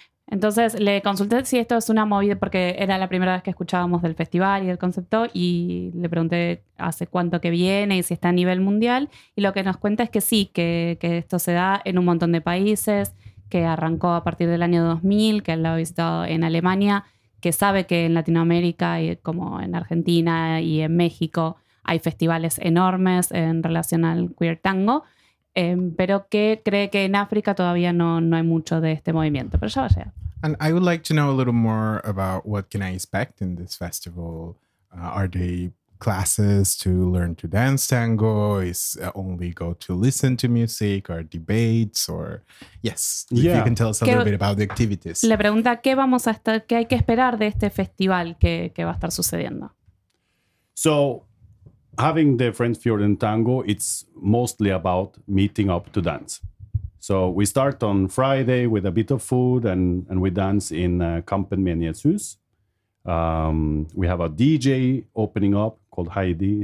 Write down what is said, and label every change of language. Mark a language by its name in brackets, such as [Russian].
[Spanish] Entonces le consulté si esto es una movida porque era la primera vez que escuchábamos del festival y del concepto y le pregunté hace cuánto que viene y si está a nivel mundial y lo que nos cuenta es que sí, que esto se da en un montón de países, que arrancó a partir del año 2000, que lo ha visitado en Alemania, que sabe que en Latinoamérica y como en Argentina y en México hay festivales enormes en relación al queer tango. Pero que cree que en África todavía no hay mucho de este movimiento, pero ya va a llegar. [English] And I would like to know a little more about what can I expect in this festival. Are there classes to learn to dance tango? Is only go to listen to music or debates or yes, yeah. If you can tell us a little bit about the activities. [Spanish] Le pregunta qué vamos a estar, qué hay que esperar de este festival que va a estar sucediendo. [English] So having the French Fjorden Tango, it's mostly about meeting up to dance. So we start on Friday with a bit of food and we dance in Kampenmenia Zeus. We have a DJ opening up called Heidi.